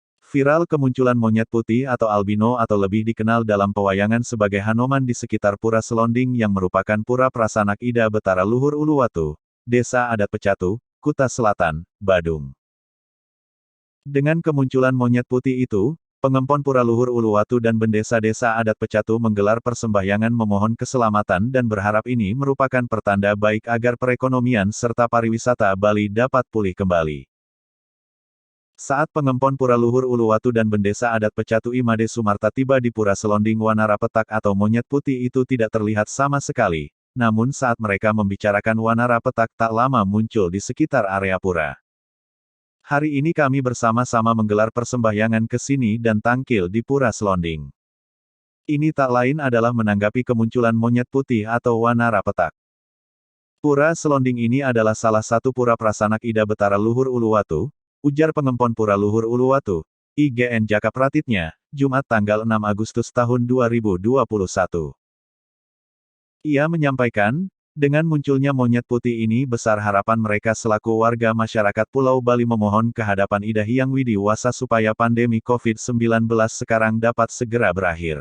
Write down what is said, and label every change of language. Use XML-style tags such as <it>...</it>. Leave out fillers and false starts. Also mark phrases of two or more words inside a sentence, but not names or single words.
<id>Viral kemunculan monyet putih atau albino atau lebih dikenal dalam pewayangan sebagai Hanoman di sekitar Pura Selonding yang merupakan Pura Prasanak Ida Betara Luhur Uluwatu, Desa Adat Pecatu, Kuta Selatan, Badung. Dengan kemunculan monyet putih itu, Pengempon Pura Luhur Uluwatu dan Bendesa Desa Adat Pecatu menggelar persembahyangan memohon keselamatan dan berharap ini merupakan pertanda baik agar perekonomian serta pariwisata Bali dapat pulih kembali. Saat Pengempon Pura Luhur Uluwatu dan Bendesa Adat Pecatu Imade Sumarta tiba di Pura Selonding</id> <ban>Wanara Petak</ban> <id>atau monyet putih itu tidak terlihat sama sekali, namun saat mereka membicarakan</id> <ban>Wanara Petak</ban> <id>tak lama muncul di sekitar area pura. Hari ini kami bersama-sama menggelar persembahyangan ke sini dan tangkil di Pura Selonding. Ini tak lain adalah menanggapi kemunculan monyet putih atau</id> <ban>Wanara Petak.</ban> <id>Pura Selonding ini adalah salah satu pura prasanak Ida Betara Luhur Uluwatu, ujar Pengempon Pura Luhur Uluwatu, IGN Jaka Pratitnya, Jumat tanggal 6 Agustus tahun 2021. Ia menyampaikan, dengan munculnya monyet putih ini besar harapan mereka selaku warga masyarakat Pulau Bali memohon ke hadapan Ida Hyang Widiwasa supaya pandemi COVID-19 sekarang dapat segera berakhir.</id>